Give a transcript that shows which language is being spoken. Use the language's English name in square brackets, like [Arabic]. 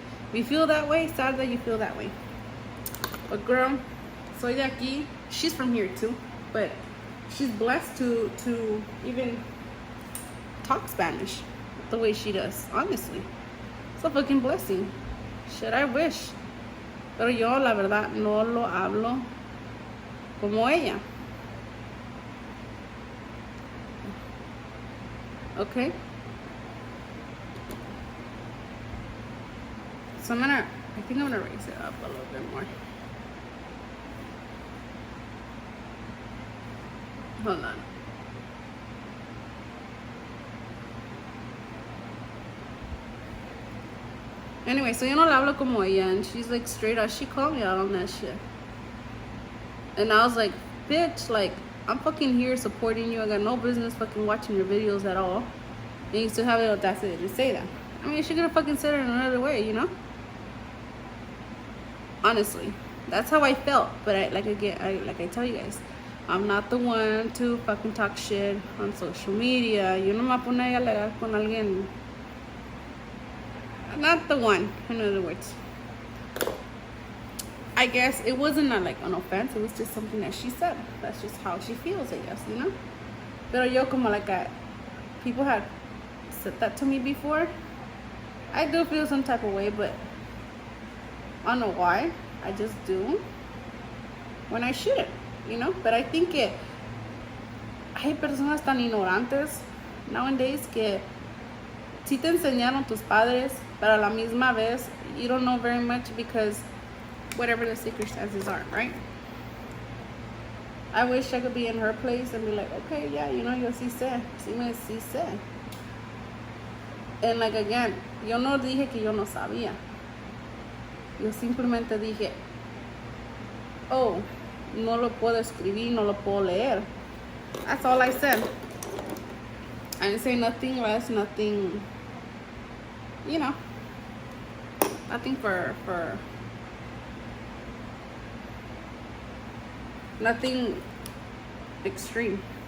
[English] If you feel that way, sad that you feel that way. But girl, [Spanish] soy de aquí. [English] She's from here too, but she's blessed to even talk Spanish the way she does. Honestly, it's a fucking blessing. Shit, I wish. [Spanish] Pero yo, la verdad, no lo hablo como ella. [English] Okay. So I think I'm gonna raise it up a little bit more. Hold on. Anyway, so [Spanish] yo no le hablo como ella, [English] and she's like straight up, she called me out on that shit. And I was like, bitch, like, I'm fucking here supporting you. I got no business fucking watching your videos at all. And you still have the audacity to say that. I mean, she could have fucking said it in another way, you know? Honestly, that's how I felt. But like I tell you guys, I'm not the one to fucking talk shit on social media. [Spanish] Yo no me pone a alegar con alguien. [English] I'm not the one, in other words. I guess it wasn't like an offense. It was just something that she said. That's just how she feels, I guess, you know? [Spanish] Pero yo como [English] like people had said that to me before. I do feel some type of way, but I don't know why. I just do when I shouldn't, you know? But I think [Spanish] hay personas tan ignorantes [English] nowadays [Spanish] que si te enseñaron tus padres, pero a la misma vez [English] you don't know very much because whatever the circumstances are, right? I wish I could be in her place and be like, okay, yeah, you know, [Spanish] yo sí sé, sí sé. [English] And like again, [Spanish] yo no dije que yo no sabía. Yo simplemente dije, oh, no lo puedo escribir, no lo puedo leer. [English] That's all I said. I didn't say nothing less, nothing, you know, nothing for nothing extreme.